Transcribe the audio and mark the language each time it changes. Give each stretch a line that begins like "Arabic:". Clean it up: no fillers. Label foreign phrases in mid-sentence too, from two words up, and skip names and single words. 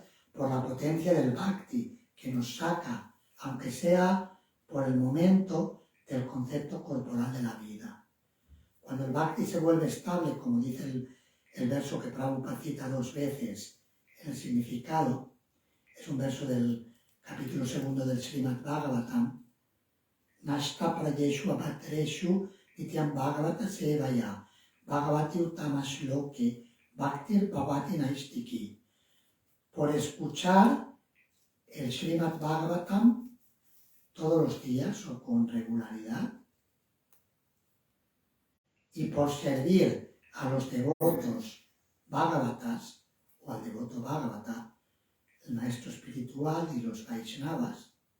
Spanish: Por la potencia del bhakti, que nos saca, aunque sea por el momento, del concepto corporal de la vida. Cuando el bhakti se vuelve estable, como dice el verso que Prabhupada cita 2 veces en el significado, es un verso del capítulo 2 del Srimad Bhagavatam,
Sanskrit: नष्ट प्रायेषु अभद्रेषु नित्यं भागवत सेवया भगवति उत्तमश्लोके भक्तिर् भवति नैष्ठिकी.
Spanish: Por escuchar el Srimad Bhagavatam todos los días o con regularidad y por servir a los devotos Bhagavatas o al devoto Bhagavata, el maestro espiritual y los Vaishnavas.